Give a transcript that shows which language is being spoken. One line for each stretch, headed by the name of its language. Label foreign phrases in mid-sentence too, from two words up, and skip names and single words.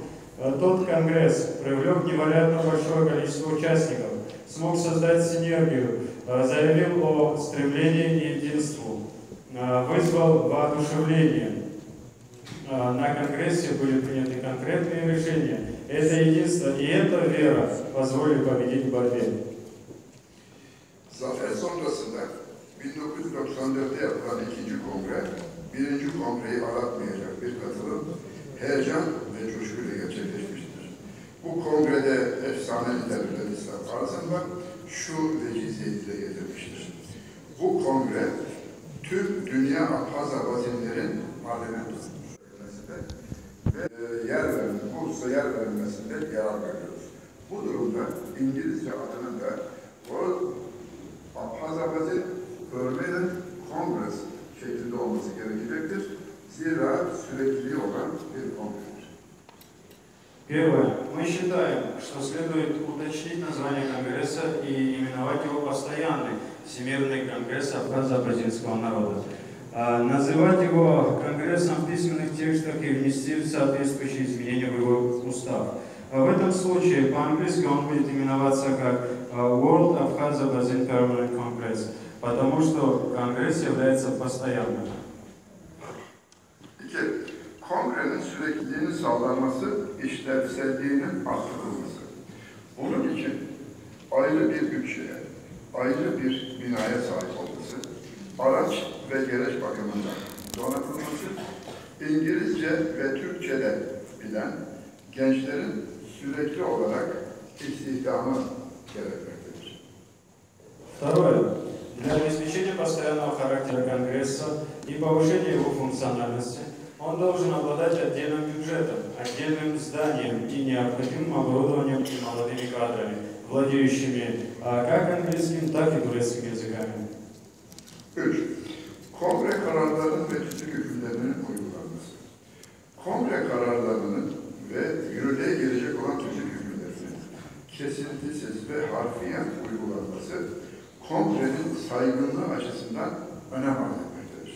Russian: Тот конгресс привлек невероятно большое количество участников, смог создать синергию, заявил о стремлении к единству, вызвал воодушевление. На конгрессе были приняты конкретные решения. Это единство и эта вера позволили победить в борьбе.
Turkish: Zafer sonrasında 1994'te yapılan ikinci kongre, birinci kongreyi aratmayacak bir katılım, heyecan ve coşkuyla gerçekleşmiştir. Bu kongrede efsane lider Vladisław Arzamak şu vecizeyi dile getirmiştir. Bu kongre, tüm dünya Abhaz Abazinlerin parlamentosu ve bu hususa yer verilmesinde yarar veriyoruz. Bu durumda İngilizce adının da World Abhaz Abazin Permanent Congress şeklinde olması gerekecektir. Zira sürekliliği olan bir kongredir.
Russian: Первое. Мы считаем, что следует уточнить название Конгресса и именовать его постоянный Всемирный Конгресс Абхазо-Абазинского народа. Называть его Конгрессом в письменных текстах и внести соответствующие изменения в его устав. В этом случае по-английски он будет именоваться как World Abkhaz-Abazin Permanent Congress, потому что Конгресс является постоянным.
Turkish: Kongrenin sürekliliğinin sağlanması, işlevselliğinin arttırılması. Bunun için ayrı bir bütçeye, ayrı bir binaya sahip olması, araç ve gereç bakımından donatılması, İngilizce ve Türkçe'de bilen gençlerin sürekli olarak istihdamı gerekmektedir.
Russian: Второе. Для обеспечения постоянного характера Конгресса и повышения его функциональности он должен обладать отдельным бюджетом, отдельным зданием и необходимым оборудованием и молодыми кадрами, владеющими как английским, так и турецким языками.
Turkish: 3. Kongre kararlarının ve tüzük hükümlerinin uygulanması. Kongre kararlarının ve yürürlüğe gelecek olan tüzük hükümlerinin kesintisiz ve harfiyen uygulanması, kongrenin saygınlığı açısından önem arz etmektedir.